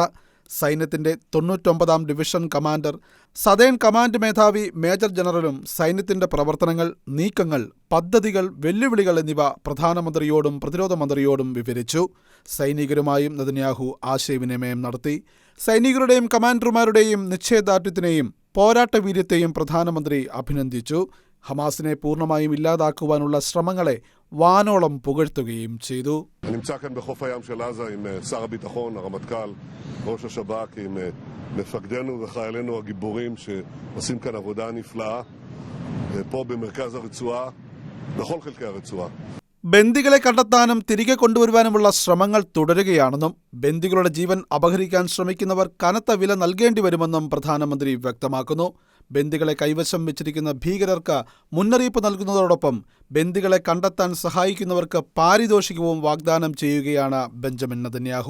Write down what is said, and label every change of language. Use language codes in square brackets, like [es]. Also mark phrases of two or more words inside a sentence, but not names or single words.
[ml] സൈന്യത്തിന്റെ 99-ാം ഡിവിഷൻ കമാൻഡർ, [en] Southern Command [ml] മേധാവി [en] major general-um [ml] സൈന്യത്തിന്റെ പ്രവർത്തനങ്ങൾ, നീക്കങ്ങൾ, പദ്ധതികൾ, വെല്ലുവിളികൾ എന്നിവ പ്രധാനമന്ത്രിയോടും പ്രതിരോധ മന്ത്രിയോടും വിവരിച്ചു. സൈനികരുമായും നെതന്യാഹു ആശയവിനിമയം നടത്തി. സൈനികരുടെയും കമാൻഡർമാരുടെയും നിശ്ചയദാർഢ്യത്തിനെയും പോരാട്ടവീര്യത്തെയും പ്രധാനമന്ത്രി അഭിനന്ദിച്ചു. ഹമാസിനെ പൂർണ്ണമായും ഇല്ലാതാക്കുവാനുള്ള ശ്രമങ്ങളെ വാനോളം പുകഴ്ത്തുകയും ചെയ്തു. [he] נמצא כאן בחוף הים של עזה עם שר הביטחון, הרמטכ"ל, ראש השב"כ, עם מפקדינו וחיילינו הגיבורים שעושים כאן עבודה נפלאה פה במרכז הרצועה, בכל חלקי הרצועה. [ml] ബന്ദികളെ കണ്ടെത്താനും തിരികെ കൊണ്ടുവരുവാനുമുള്ള ശ്രമങ്ങൾ തുടരുകയാണെന്നും ബന്ദികളുടെ ജീവൻ അപഹരിക്കാൻ ശ്രമിക്കുന്നവർ കനത്ത വില നൽകേണ്ടി വരുമെന്നും പ്രധാനമന്ത്രി വ്യക്തമാക്കുന്നു. ബന്ദികളെ കൈവശം വെച്ചിരിക്കുന്ന ഭീകരർക്ക് മുന്നറിയിപ്പ് നൽകുന്നതോടൊപ്പം ബന്ദികളെ കണ്ടെത്താൻ സഹായിക്കുന്നവർക്ക് പാരിതോഷികവും വാഗ്ദാനം ചെയ്യുകയാണ് ബെഞ്ചമിൻ നെതന്യാഹു.